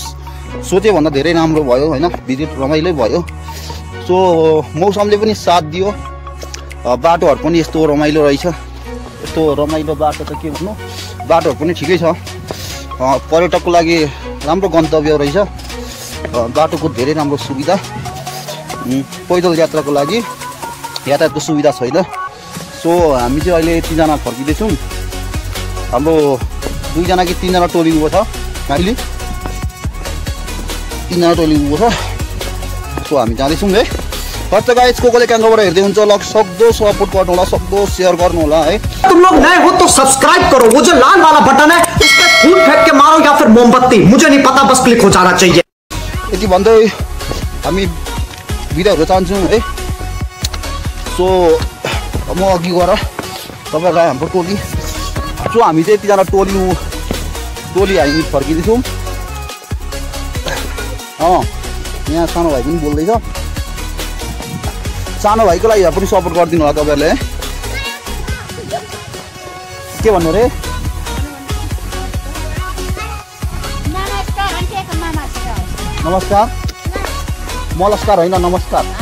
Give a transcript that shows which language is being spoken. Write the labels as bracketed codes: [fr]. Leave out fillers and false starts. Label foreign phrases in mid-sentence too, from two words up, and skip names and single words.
[ne] सोचे भन्दा धेरै राम्रो भयो होइन भिजिट रमाइलो भयो सो मौसमले पनि साथ दियो बाटोहरू पनि यस्तो रमाइलो रहेछ यस्तो रमाइलो बाटो त के भन्नु बाटोहरू पनि ठिकै छ पर्यटकको लागि राम्रो गन्तव्य रहेछ बाटोको धेरै राम्रो सुविधा पैदल यात्राको लागि यातायातको सुविधा छैन सो हामी चाहिँ अहिले 3 जना फर्किँदैछौँ हाम्रो 2 जना कि 3 जना टोली उभो छ अहिले 3 जना टोली उभो छ सो हामी जाँदैछौँ है [en] first guys [ne] कोले क्याङ्गोबाट हेर्दै हुन्छ लग सक्दो सपोर्ट गर्नु होला सक्दो शेयर गर्नु होला है [hi] तुम लोग नए हो तो सब्सक्राइब करो वो जो लाल वाला बटन है उस पे फूट फेंक के मारो या फिर मोमबत्ती मुझे नहीं पता बस क्लिक हो जाना चाहिए [ne] यति भन्दै हामी बिदा हुन चाहन्छौँ है सो म अघि गएर तपाईहरुलाई हाम्रो टोली सो हामी चाहिँ 3 जना टोली हामी फर्किँदैछौँ यहाँ सानो भाइ पनि बोल्दैछ सानो भाइको लागि पनि सपोर्ट गरिदिनु होला तपाईहरुले के भन्नु रे नमस्कार नमस्कार होइन नमस्कार